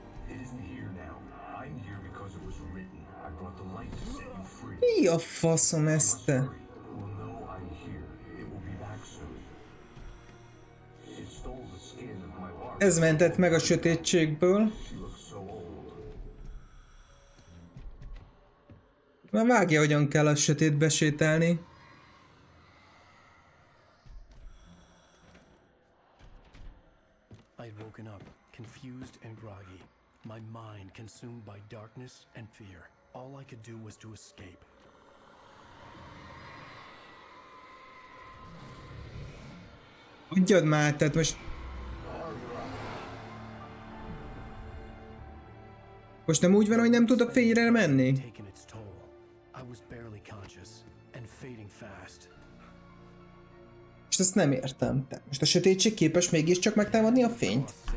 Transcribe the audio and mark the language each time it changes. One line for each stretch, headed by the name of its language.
English: It isn't here now. I'm here because it was written. I brought the light to set you free.
Hungarian: Mi a faszom ezt te?
English: Well, no, I'm here. It will be back soon. It stole the skin of my heart.
Hungarian: Ez mentett meg a sötétségből.
English: She looks so old.
Hungarian: Már vágja, hogyan kell a sötétbe sétálni.
English: I had woken up, confused and groggy, my mind consumed by darkness and fear. All I could do was to escape.
Hungarian: Adjad már, tehát most... Most nem úgy van, hogy nem tud a fényre menni?
English: Taken its toll. I was barely conscious and fading fast.
Hungarian: Most ezt nem értem. Tehát most a sötétség képes mégiscsak megtámadni a fényt?